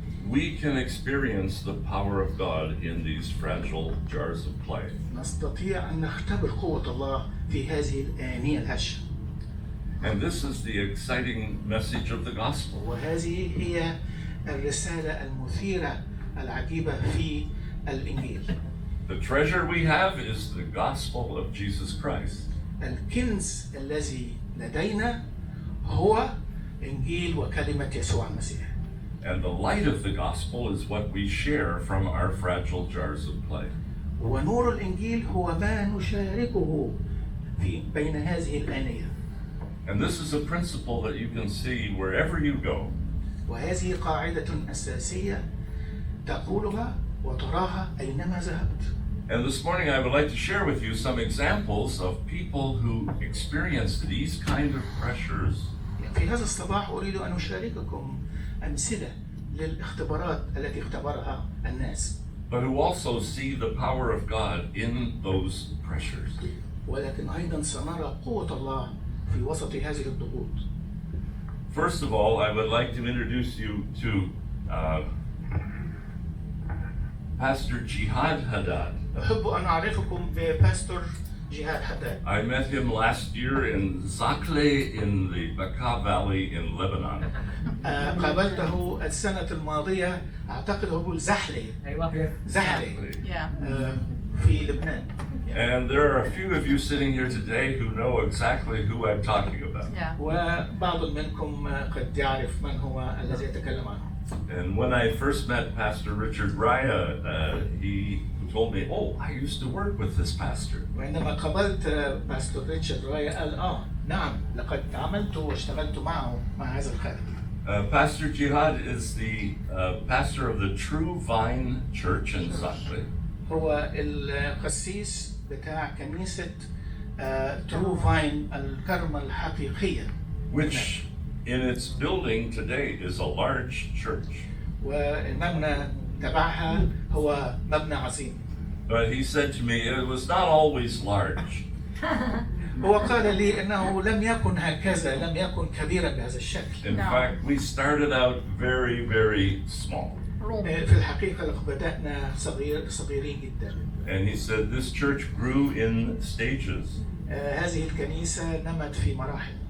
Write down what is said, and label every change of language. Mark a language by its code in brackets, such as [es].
[en] We can experience the power of God in these fragile jars of clay. [ar] نستطيع أن نختبر قوة الله في هذه الآنية الهشة. [en] And this is the exciting message of the gospel. [ar] وهذه هي الرسالة المثيرة العجيبة في الإنجيل. [en] The treasure we have is the gospel of Jesus Christ. [ar] الكنز الذي لدينا هو إنجيل وكلمة يسوع المسيح. [en] And the light of the gospel is what we share from our fragile jars of clay. [ar] ونور الإنجيل هو ما نشاركه في بين هذه الآنية. [en] And this is a principle that you can see wherever you go. [ar] وهذه قاعدة أساسية تقولها وتراها أينما ذهبت. [en] And this morning I would like to share with you some examples of people who experienced these kind of pressures. [ar] في هذا الصباح أريد أن أشارككم أمثلة للاختبارات التي اختبرها الناس. [en] But who also see the power of God in those pressures. [ar] ولكن أيضا سنرى قوة الله في وسط هذه الضغوط. [en] First of all, I would like to introduce you to Pastor Jihad Haddad. [ar] أحب أن أعرفكم بباستور جهاد حداد. [en] I met him last year in Zakle in the Bekaa Valley in Lebanon. [ar] قابلته السنة الماضية أعتقد هو يقول زحلة. زحلة. في لبنان. [en] And there are a few of you sitting here today who know exactly who I'm talking about. [ar] وبعض منكم قد يعرف من هو الذي يتكلم عنه. [en] And when I first met Pastor Richard Raya, he told me, "Oh, I used to work with this pastor." [ar] وعندما قابلت باستور ريتشارد رايا قال نعم لقد عملت واشتغلت مع هذا الخادم. [en] Pastor Jihad is the pastor of the True Vine Church in Zakle. [ar] هو القسيس بتاع كنيسة ترو فاين الكرمة الحقيقية. [en] Which in its building today is a large church. [ar] والمبنى تبعها هو مبنى عظيم. [en] But he said to me, it was not always large. [ar] هو قال لي إنه لم يكن هكذا، لم يكن كبيرا بهذا الشكل. [en] In fact, we started out very, very small. [ar] في الحقيقة لقد بدأنا صغيرين جدا. [en] And he said this church grew in stages. [ar] هذه الكنيسة نمت في مراحل.